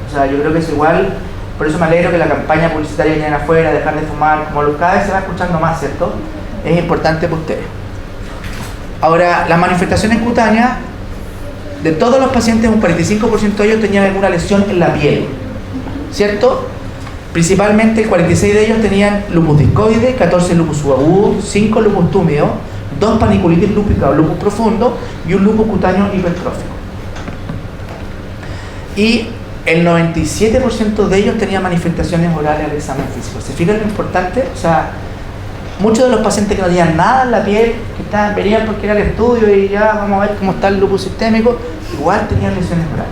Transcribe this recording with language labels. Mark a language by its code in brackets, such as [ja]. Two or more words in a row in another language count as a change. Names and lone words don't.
[es] O sea, yo creo que es igual, por eso me alegro que la campaña publicitaria que viene afuera, dejar de fumar, como cada vez se va escuchando más, ¿cierto? Es importante para ustedes. Ahora, las manifestaciones cutáneas, de todos los pacientes, un 45% de ellos tenían alguna lesión en la piel, ¿cierto? Principalmente 46 de ellos tenían lupus discoide, 14 lupus subagudo, 5 lupus túmido, 2 paniculitis lúpica o lupus profundo y un lupus cutáneo hipertrófico. Y el 97% de ellos tenían manifestaciones orales al examen físico. ¿Se fijan lo importante? O sea, muchos de los pacientes que no tenían nada en la piel, que venían porque era el estudio y ya vamos a ver cómo está el lupus sistémico, igual tenían lesiones orales.